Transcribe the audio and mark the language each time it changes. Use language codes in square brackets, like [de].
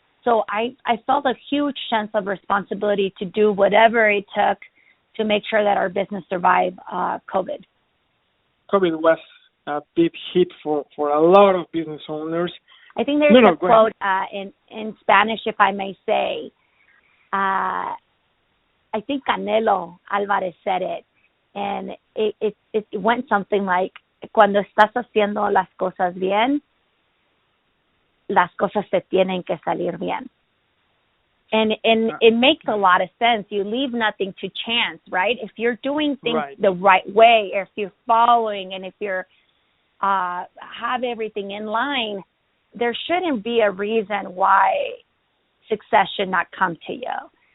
[en] So I felt a huge sense of responsibility to do whatever it took to make sure that our business survived COVID. COVID was a big hit for a lot of business owners. I think there's a quote in Spanish, if I may say. I think Canelo Alvarez said it, and it went something like, [es] cuando estás haciendo las cosas bien, las cosas te tienen que salir bien. [en] And it makes a lot of sense. You leave nothing to chance, right? If you're doing things the right way, if you're following, and if you're have everything in line, there shouldn't be a reason why success should not come to you.